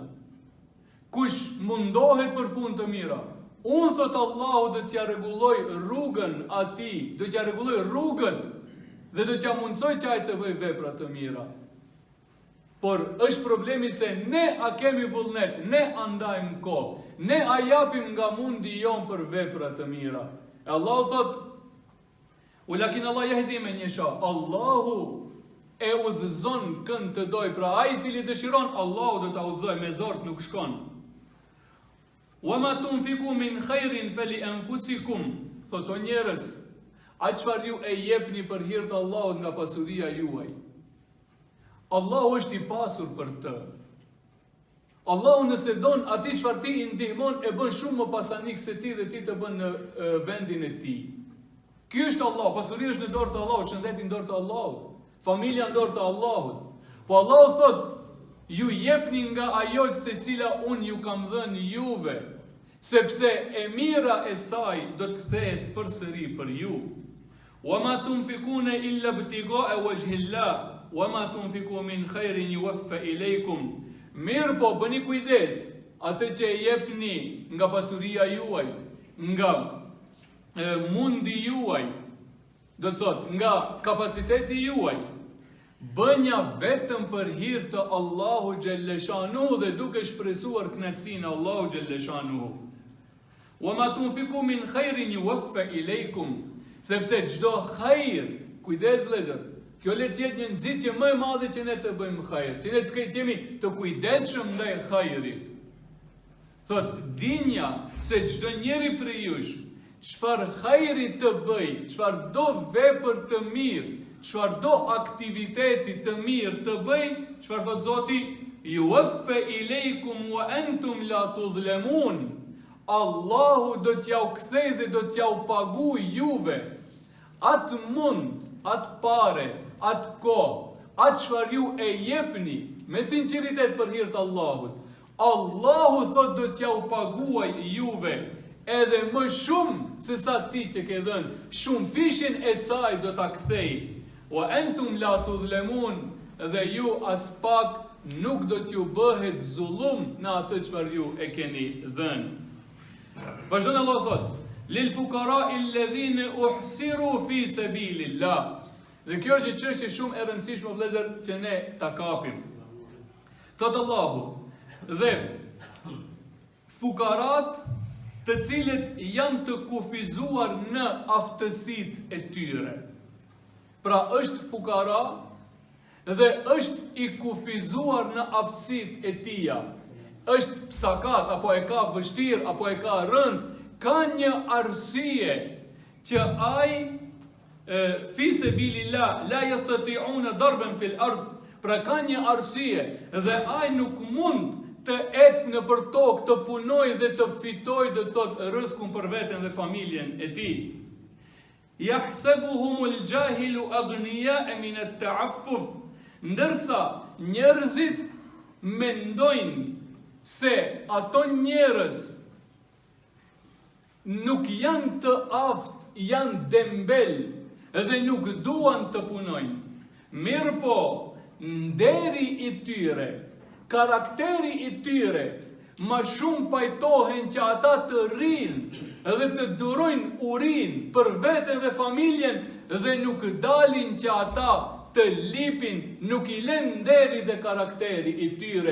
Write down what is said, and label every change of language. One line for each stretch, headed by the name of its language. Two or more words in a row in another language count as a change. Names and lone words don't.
Albanian: Kush mundohet për punë të mira, unë thot Allahu do t'ja rregulloj rrugën atij, do t'ja rregulloj rrugët dhe do t'ja mundsoj që ai të bëj vepra të mira. Por është problemi se ne a kemi vullnet, ne andajmë kohë, ne a japim nga mundi jon për vepra të mira.
Arabic: E Allah thot, ولكن الله يهدي من يشاء.
Albanian: Allahu e udhëzon kënd të doj, pra ai i cili dëshiron, Allahu do ta udhëzoj, me zort nuk shkon.
Arabic: وما تنفقوا من خير فلأنفسكم.
Albanian: Thot o njerëz, a çfarë ju e jepni për hir të Allahut nga pasuria juaj? Allahu është i pasur për të. Allahu nëse don atij çfarë ti i ndihmon e bën shumë më pasanik se ti dhe ti të bën në vendin e tij. Ky është Allah, pasuria është në dorë të Allahut, shëndeti në dorë të Allahut, familja në dorë të Allahut. Po Allahu thot, ju jepni nga ajo të cila unë ju kam dhënë juve, sepse e mira e saj do të kthehet përsëri për ju.
Arabic: وما تنفقون إلا ابتغاء وجه الله. وما تنفقوا من خير يوف إليكم.
Albanian: Mirë po, bëni kujdes, atë që e jepni nga pasuria juaj, nga mundi juaj, do të thot, nga kapaciteti juaj, bënja vetëm për hir të Allahu xhelleshanu dhe duke shpresuar kënaqësinë e Allahu xhelleshanu.
Arabic: وما تنفقوا من خير يوف إليكم.
Albanian: Sepse çdo hajër, kujdes vëllezër, kjo le të jetë një nxitje më e madhe që ne të bëjmë hajër, që ne të jemi të kujdesshëm ndaj hajrit. Thot, dinja se çdo njeri prej jush, çfarë hajri të bëj, çfarë do vepër të mirë, çfarë do aktiviteti të mirë të bëj, çfarë thot Zoti,
Arabic: يوف إليكم وأنتم لا تظلمون.
Albanian: Allahu do t'ja u kthej dhe do t'ja u pagu juve atë mund, atë pare, atë kohë, atë çfarë ju e jepni me sinqeritet për hir të Allahut. Allahu thot do t'ja u paguaj juve edhe më shumë se sa ti që ke dhënë, shumë fishin e saj do ta kthej.
Arabic: وأنتم لا تظلمون,
Albanian: dhe ju as pak nuk do t'ju bëhet zullum në atë çfarë ju e keni dhënë. Vazhdon Allah thot,
Arabic: للفقراء الذين أحصروا في سبيل الله.
Albanian: Dhe kjo është një çështje shumë e rëndësishme vëllezër që ne ta kapim. Thot Allahu, dhe fukarat të cilët janë të kufizuar në aftësitë e tyre. Pra është fukara dhe është i kufizuar në aftësitë e tija. Është psakat, apo e ka vështirë, apo e ka rënd, ka një arsye që ai
Arabic: في سبيل الله لا يستطيعون ضربا في الأرض,
Albanian: pra ka një arsye dhe ai nuk mund të ecë në për tokë, të punoj dhe të fitoj, dhe të thot rrezikun për veten dhe familjen e tij.
Arabic: يحسبهم الجاهل أغنياء من التعفف.
Albanian: Ndërsa njerëzit mendojnë se ato njerëz nuk janë të aftë, janë dembel dhe nuk duan të punojnë. Mirë po, nderi i tyre, karakteri i tyre, ma shumë pajtohen që ata të rinë dhe të durojnë urinë për veten dhe familjen dhe nuk dalin që ata të lipin, nuk i lën nderi dhe karakteri i tyre.